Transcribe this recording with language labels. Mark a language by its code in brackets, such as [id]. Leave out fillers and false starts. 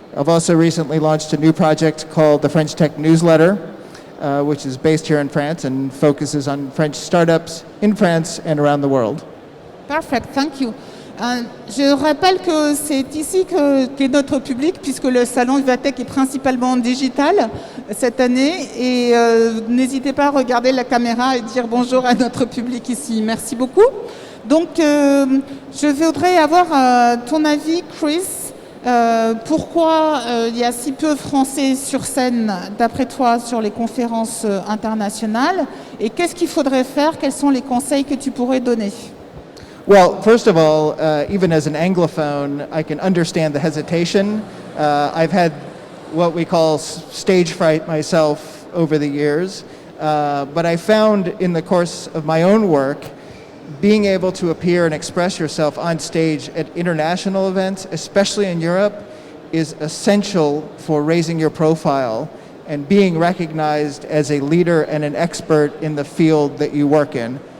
[en] I've also recently launched a new project called the French Tech Newsletter, which is based here in France and focuses on French startups in France and around the world. Perfect, thank you. [fr] Je rappelle que c'est ici qu'est notre public, puisque le salon Vivatech est principalement digital cette année. Et n'hésitez pas à regarder la caméra et dire bonjour à notre public ici. Merci beaucoup. Donc, je voudrais avoir ton avis, Chris. Pourquoi il y a si peu Français sur scène, d'après toi, sur les conférences internationales? Et qu'est-ce qu'il faudrait faire? Quels sont les conseils que tu pourrais donner? [en] Well, first of all, even as an Anglophone, I can understand the hesitation. I've had what we call stage fright myself over the years. But I found in the course of my own work, being able to appear and express yourself on stage at international events, especially in Europe, is essential for raising your profile and being recognized as a leader and an expert in the field that you work in.